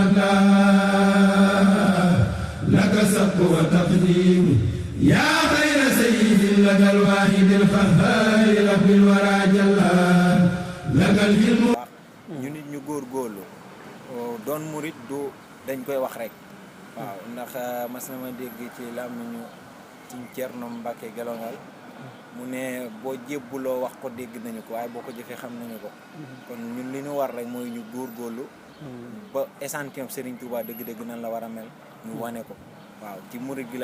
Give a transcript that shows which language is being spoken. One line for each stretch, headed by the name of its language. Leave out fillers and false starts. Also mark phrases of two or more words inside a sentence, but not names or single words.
Arabic: الخلاء لك سبق وتقديم يا خير سيد لك الواحد القهار رب الورى جلا لك الحلم.
Wolof: ñu nit ñu góorgóorlu doon murit du dañ koy wax rek waaw ndax mas na ma dégg ci làmmiñu ci Cerno Mbàkke Gelongal mu ne boo jébbuloo wax ko dégg nañu ko waaye boo ko jëfee xam nañu ko kon ñun li ñu war rek mooy ñu góorgóorlu ba échantillon Serigne Touba dëgg-dëgg nan la war a mel ñu wane ko waaw ci murit gi